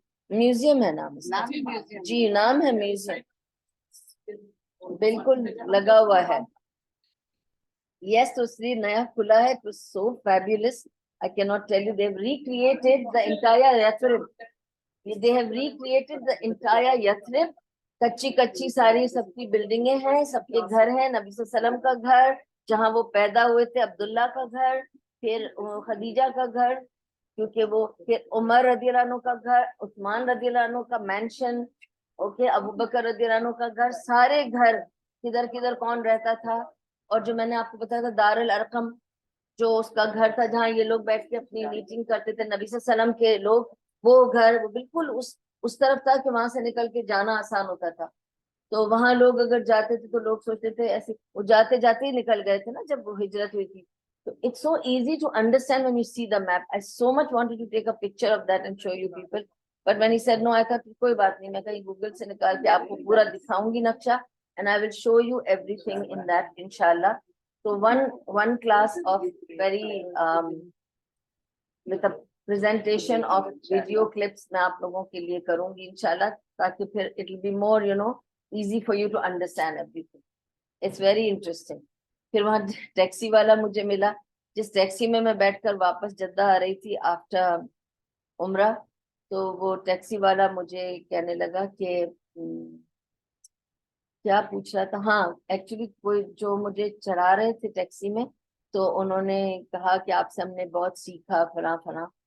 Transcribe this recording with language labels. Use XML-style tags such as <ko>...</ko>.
<ur>Museum ہے نام, جی نام ہے میوزیم, بالکل لگا ہوا ہے. یس, تو اس لیے نیا کھلا ہے, تو سو fabulous.</ur> <en>I cannot tell you, they've recreated the entire Yathrib. They have recreated the entire Yathrib.</en> <ur>کچی کچی ساری سب کی بلڈنگیں ہیں, سب کے گھر ہیں, نبی صلی اللہ علیہ وسلم کا گھر جہاں وہ پیدا ہوئے تھے, عبداللہ کا گھر, پھر خدیجہ کا گھر, کیونکہ وہ پھر عمر رضی اللہ عنہ کا گھر, عثمان رضی اللہ عنہ کا مینشن, اوکے, ابو بکر رضی اللہ عنہ کا گھر, سارے گھر کدھر کدھر کون رہتا تھا. اور جو میں نے آپ کو بتایا تھا دار الارقم, جو اس کا گھر تھا جہاں یہ لوگ بیٹھ کے اپنی میٹنگ کرتے تھے نبی صلی اللہ علیہ وسلم کے لوگ, وہ گھر وہ بالکل اس طرف تھا کہ وہاں سے نکل کے جانا آسان ہوتا تھا. تو وہاں لوگ اگر جاتے تھے تو لوگ سوچتے تھے ایسے, وہ جاتے جاتے ہی نکل گئے تھے نا جب وہ ہجرت ہوئی تھی.</ur> <en>تو it's so easy to understand when you see the map. I so much wanted to take a picture of that and show you people, but when he said no, I thought</en> <ur>کوئی بات نہیں, میں کہیں Google سے نکال کے آپ کو پورا دکھاؤں گی نقشہ,</ur> <en>and I will show you everything in that inshallah. So one class of very with a presentation of video clips</en> <ur>میں آپ لوگوں کے لیے کروں گی انشاءاللہ, تاکہ پھر</ur> <en>it will be more easy for you to understand everything. It's very interesting.</en> <ur>پھر وہاں ٹیکسی والا مجھے ملا, جس ٹیکسی میں بیٹھ کر واپس جدہ آ رہی تھی آفٹر عمرہ, تو وہ ٹیکسی والا مجھے کہنے لگا کہ کیا پوچھ رہا تھا, ہاں ایکچولی کوئی جو مجھے چڑھا رہے تھے ٹیکسی میں, تو انہوں نے کہا کہ آپ سے ہم نے بہت سیکھا فلاں فلاں.</ur>